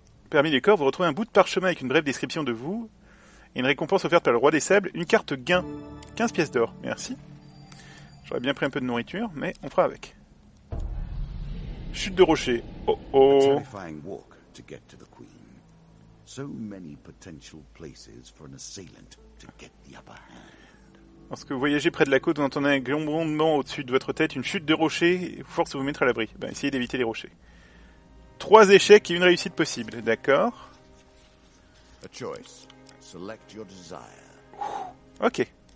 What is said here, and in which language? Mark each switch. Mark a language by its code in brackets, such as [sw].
[fr] Parmi les corps, vous retrouvez un bout de parchemin avec une brève description de vous et une récompense offerte par le roi des sables, une carte gain. 15 pièces d'or, merci. J'aurais bien pris un peu de nourriture, mais on fera avec. Chute de rocher. Oh oh. [en] Terrifying walk to get to the queen. So many potential places for an assailant to get the upper hand. [fr] Lorsque vous voyagez près de la côte, vous entendez un grondement au-dessus de votre tête, une chute de rocher, et vous force à vous mettre à l'abri. Ben, essayez d'éviter les rochers. 3 échecs et une réussite possible, d'accord. [en] A choice. Select your desire. Ok.